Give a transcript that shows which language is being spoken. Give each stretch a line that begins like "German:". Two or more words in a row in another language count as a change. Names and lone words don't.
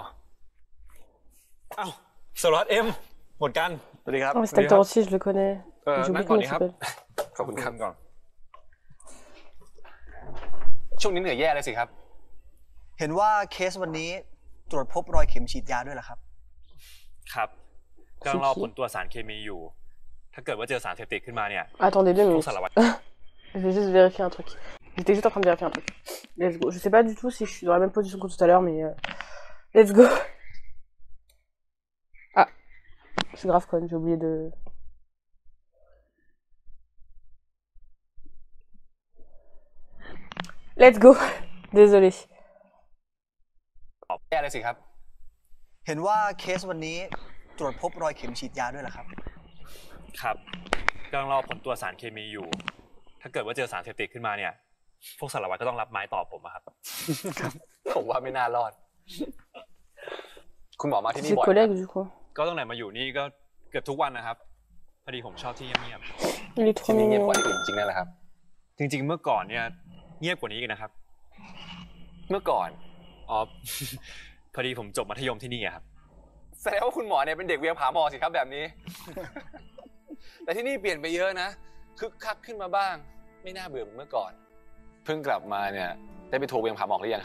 Thai: อ้าวสารวัตรเอ็มหมดกันสวัสดีครับ
French: Oh, cet acteur aussi, je le connais. J'ai
Thai: นั่ง
French: oublié
Thai: ก่อน
French: comment
Thai: ดี
French: il
Thai: ครับ
French: s'appelle.
Thai: ขอบคุณครับ ก่อน ช่วงนี้เหนื่อยแย่เลยสิครับ เห็นว่าเคสวันนี้ตรวจพบรอยเข็มฉีดยาด้วยเหรอครับ ครับกำลังรอผลตรวจสารเคมีอยู่ ถ้าเกิดว่าเจอสารเสพติดขึ้นมาเนี่ย
French: Attendez 2
Thai: พวก
French: minutes.
Thai: สารวัตร
French: Je vais juste vérifier un truc. J'étais juste en train de vérifier un truc.
English: Let's go.
French: Je sais pas du tout si je suis dans la même position que tout à l'heure, mais
English: let's go.
French: Ah, c'est grave quand même, j'ai oublié de.
English: Let's go.
French: Désolé.
Thai: แย่เลยสิครับ เห็นว่าเคสวันนี้ตรวจพบรอยเข็มฉีดยาด้วยเหรอครับ ครับกำลังรอผลตรวจสารเคมีอยู่ ถ้าเกิดว่าเจอสารเสพติดขึ้นมาเนี่ย พวกสารวัตรก็ต้องรับไม้ต่อผมอะครับ ผมว่าไม่น่ารอด คุณหมอมาที่นี่
French: C'est
Thai: บ่อยไหม
French: collègue du coup.
Thai: ก็ตั้งแต่มาอยู่นี่ก็เกือบทุกวันนะครับ พอดีผมชอบที่เงียบ
French: Il est trop
Thai: ที่นี่เงียบ
French: mignon.
Thai: กว่าที่อื่นจริงนั่นแหละครับ ๆจริง ๆ เมื่อก่อนเนี่ยเงียบกว่านี้อีกนะครับ เมื่อก่อน อ๋ อ พอดีผมจบมัธยมที่นี่อะครับ แสดงว่าคุณหมอเนี่ยเป็นเด็กเวียงผาหมอสิครับแบบนี้ แต่ที่นี่เปลี่ยนไปเยอะนะคึกคักขึ้นมาบ้าง ไม่น่าเบื่อเหมือนเมื่อก่อน เพิ่งกลับมาเนี่ยได้ไปทัวร์เวียงผาหมอกหรือยังครับ